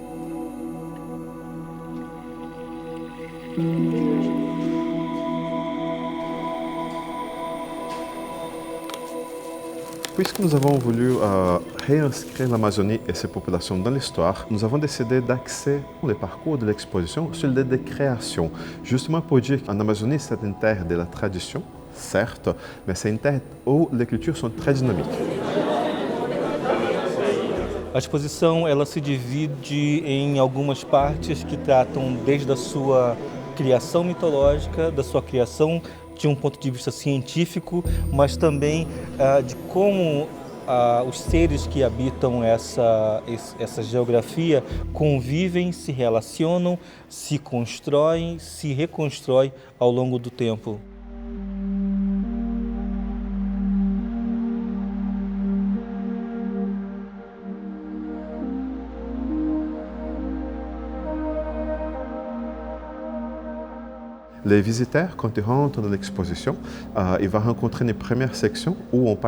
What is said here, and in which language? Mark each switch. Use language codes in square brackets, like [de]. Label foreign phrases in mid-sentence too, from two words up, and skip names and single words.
[fr] Puisque nous avons voulu réinscrire l'Amazonie et ses populations dans l'histoire, nous avons décidé d'axer le parcours de l'exposition sur l'idée de création, justement pour dire qu'en Amazonie, c'est une terre de la tradition, certes, mais c'est une terre où les cultures sont très dynamiques. [pt] A exposição ela se divide em algumas partes que tratam desde a sua criação mitológica, da sua criação de um ponto de vista científico, mas também de como os seres que habitam essa geografia convivem, se relacionam, se constroem, se reconstroem ao longo do tempo. [fr] Les visiteurs, quand ils rentrent dans l'exposition, ils vont rencontrer une première section où on